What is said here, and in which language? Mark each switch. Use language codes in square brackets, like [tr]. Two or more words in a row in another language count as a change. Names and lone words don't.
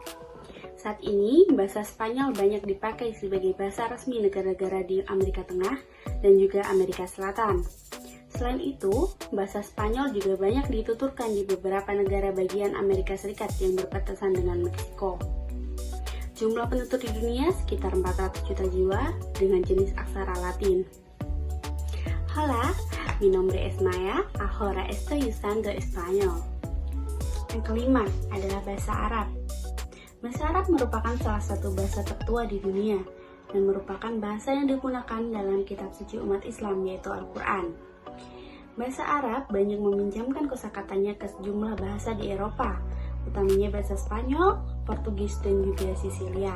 [id] Saat ini, bahasa Spanyol banyak dipakai sebagai bahasa resmi negara-negara di Amerika Tengah dan juga Amerika Selatan. Selain itu, bahasa Spanyol juga banyak dituturkan di beberapa negara bagian Amerika Serikat yang berbatasan dengan Meksiko. Jumlah penutur di dunia sekitar 400 juta jiwa dengan jenis aksara Latin. [es] Hola, mi nombre es Maya, ahora estoy usando español. [id] Yang kelima adalah bahasa Arab. Bahasa Arab merupakan salah satu bahasa tertua di dunia dan merupakan bahasa yang digunakan dalam kitab suci umat Islam yaitu Al-Quran. Bahasa Arab banyak meminjamkan kosakatanya ke sejumlah bahasa di Eropa, utamanya bahasa Spanyol, Portugis, dan juga Sisilia.